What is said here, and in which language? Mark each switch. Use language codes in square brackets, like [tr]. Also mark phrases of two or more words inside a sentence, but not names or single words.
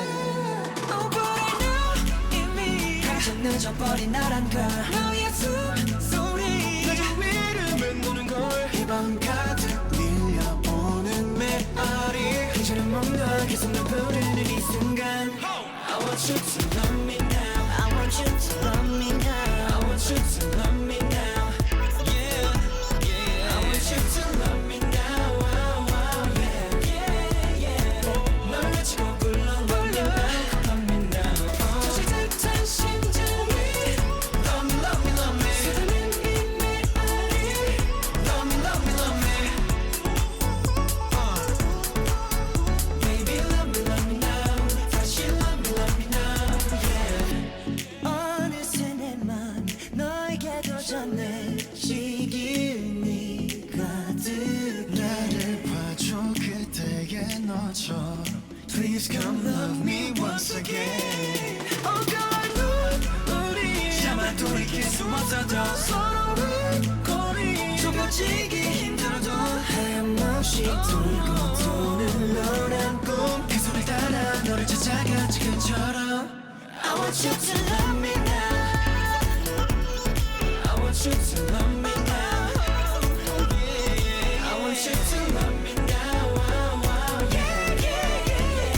[en] Oh but I know 이미 [ko] 한참 늦어버린 나란 걸 너의 숨소리 내 주위를 맴도는 걸 이 밤 가득 밀려오는 메아리 이제는 멍하게 손을 부르는 이 순간 [en] I want you to love me now I want you to love me now I want you to love me now yeah yeah I want you to love me now oh, oh, yeah yeah yeah [ko] 널 외치고 불러 [en] love me now love me now [ko] 터질 듯한 심장이 [en] love me love me love me [ko] 쏟아낸 이 메아리 [en] love me love me love me baby love me now 다시 love me now yeah [ko] 어느새 내 맘 너에게 도전해지기 의미 가득 나를 봐줘 그때의 너처럼 [en] Please come love me once again Oh girl I know 우리 [ko] 차마 돌이킬 수 없어도 서로의 거리 좁아지기 힘들어도 하염없이 돌고 도는 너란 꿈 그 소리를 따라 너를 찾아가 지금처럼 [en] I want you to love me now I want you to love me now yeah, yeah. I want you to love me now oh, oh, yeah, yeah, yeah,